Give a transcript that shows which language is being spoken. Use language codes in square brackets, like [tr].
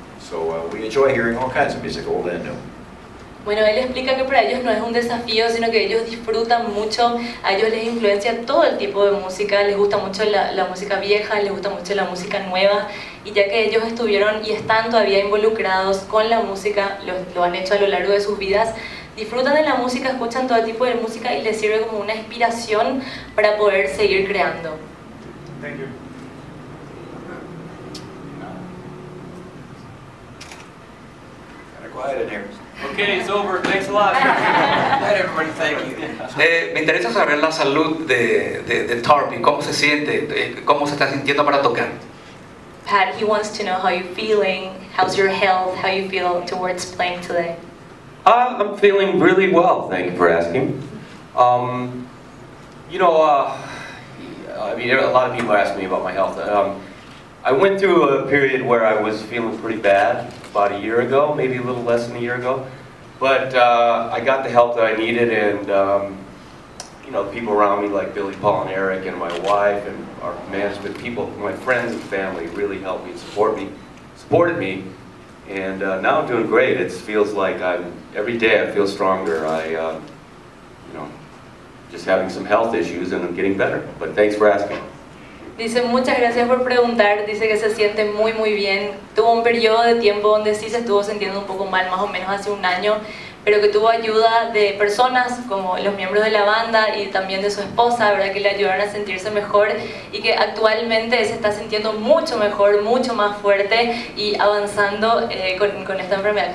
[en] So we enjoy hearing all kinds of music, old and new. [es] Bueno, él explica que para ellos no es un desafío, sino que ellos disfrutan mucho, a ellos les influencia todo el tipo de música, les gusta mucho la música vieja, les gusta mucho la música nueva, y ya que ellos estuvieron y están todavía involucrados con la música, lo han hecho a lo largo de sus vidas, disfrutan de la música, escuchan todo tipo de música y les sirve como una inspiración para poder seguir creando. [en] Thank you. Kind of quiet in here. Okay, it's over. Thanks a lot. Let everybody thank you. [es] Me interesa saber la salud de Tarpy, cómo se siente, cómo se está sintiendo para tocar. [en] Pat, he wants to know how you're feeling, how's your health, how you feel towards playing today. I'm feeling really well, thank you for asking. You know, I mean, a lot of people ask me about my health. I went through a period where I was feeling pretty bad about a year ago, maybe a little less than a year ago. But I got the help that I needed, and you know, people around me like Billy, Paul, and Eric, and my wife, and our management people, my friends and family really helped me, supported me, and now I'm doing great. It feels like every day I feel stronger. You know, just having some health issues, and I'm getting better. But thanks for asking. [es] Dice, muchas gracias por preguntar, dice que se siente muy bien. Tuvo un periodo de tiempo donde sí se estuvo sintiendo un poco mal, más o menos hace un año, pero que tuvo ayuda de personas como los miembros de la banda y también de su esposa, ¿verdad? Que le ayudaron a sentirse mejor, y que actualmente se está sintiendo mucho mejor, mucho más fuerte y avanzando con esta enfermedad.